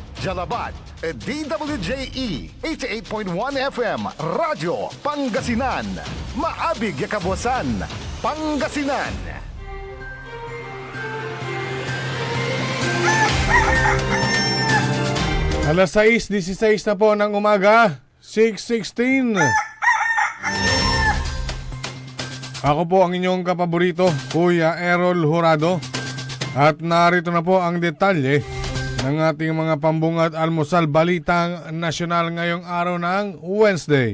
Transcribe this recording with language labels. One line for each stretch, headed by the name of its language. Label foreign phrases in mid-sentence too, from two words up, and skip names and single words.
Pangasinan: Jalabat at DWJE 88.1 FM Radyo Pangasinan. Maabig yakabwasan Pangasinan.
Filipino: Alas 6:16 na po ng umaga, 6:16. Ako po ang inyong kapaborito, Kuya Errol Horado. At narito na po ang detalye ng ating mga pambungad almusal balitang nasyonal ngayong araw ng Wednesday.